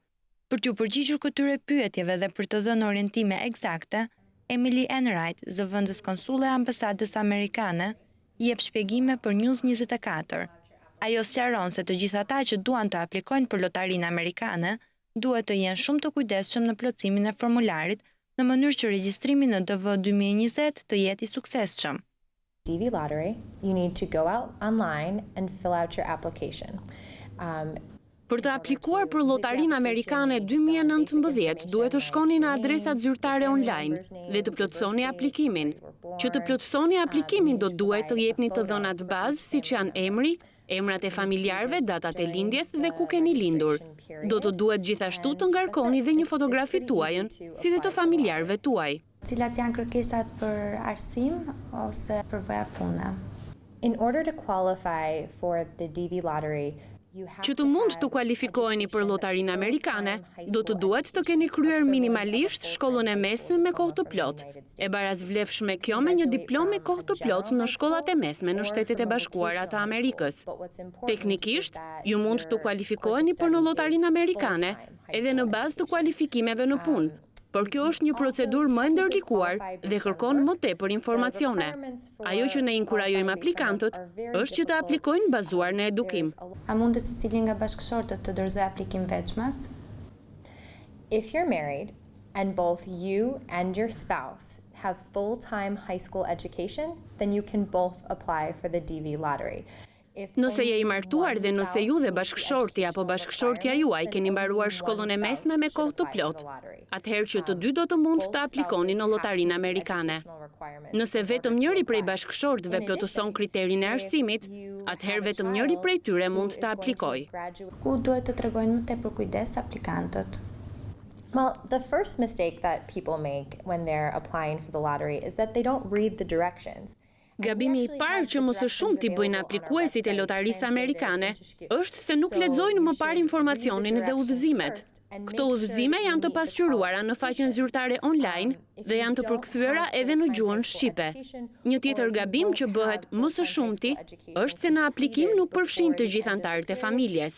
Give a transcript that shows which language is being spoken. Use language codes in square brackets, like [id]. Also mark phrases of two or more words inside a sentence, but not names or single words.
[sq] Për t'u përgjigjur këtyre pyetjeve dhe për të dhënë orientime eksakte, Emily Enright, zëvendës konsulle e ambasadës amerikane, jep shpjegime për News24. Ajo sqaron se të gjithë ata që duan të aplikojnë për lotarinë amerikane duhet të jenë shumë të kujdesshëm në plotësimin e formularit, në mënyrë që regjistrimi në DV 2020 të jetë i suksesshëm. [en] DV Lottery, you need to go out online and fill out your application. [sq] Për të aplikuar për lotarinë amerikane 2019, duhet të shkoni në adresat zyrtare online dhe të plotësoni aplikimin. Që të plotësoni aplikimin do duhet të jepni të dhënat bazë siç janë emri, emrat e familjarëve, datat e lindjes dhe ku keni lindur. Do të duhet gjithashtu të ngarkoni dhe një fotografi tuajën, si dhe të familjarëve tuaj. Cilat janë kërkesat për arsim ose për vëja pune? [en] In order to qualify for the DV Lottery, [sq] Që të mund të kualifikoheni për lotarinë amerikane, do të duhet të keni kryer minimalisht shkollën e mesme me kohë të plotë. E barazvlefshme kjo me një diplomë me kohë të plotë në shkollat e mesme në Shtetet e Bashkuara të Amerikës. Teknikisht, ju mund të kualifikoheni për në lotarinë amerikane edhe në bazë të kualifikimeve në punë. Por kjo është një procedurë më ndërlikuar dhe kërkon më tepër informacione. Ajo që ne inkurajojmë aplikantët është që të aplikojnë bazuar në edukim. A mundet secili nga bashkëshortët të dorëzojë aplikim veçmas? [en] If you're married and both you and your spouse have full-time high school education, then you can both apply for the DV Lottery. [sq] Nëse je i martuar dhe nëse ju dhe bashkëshorti apo bashkëshortja juaj keni mbaruar shkollën e mesme me kohë të plotë, atëherë që të dy do të mund të aplikoni në lotarinë amerikane. Nëse vetëm njëri prej bashkëshortëve plotëson kriterin e arsimit, atëherë vetëm njëri prej tyre mund të aplikojë. Ku duhet të tregojnë më tepër kujdes aplikantët? [en] Well, the first mistake that people make when they're applying for the lottery is that they don't read the directions. [sq] Gabimi i parë që më së shumti bëjnë aplikuesit e lotarisë amerikane është se nuk lexojnë më parë informacionin dhe udhëzimet. Këto udhëzime janë të pasqyruara në faqen zyrtare online dhe janë të përkthyera edhe në gjuhën shqipe. Një tjetër gabim që bëhet më së shumti është se në aplikim nuk përfshin të gjithë anëtarët e familjes.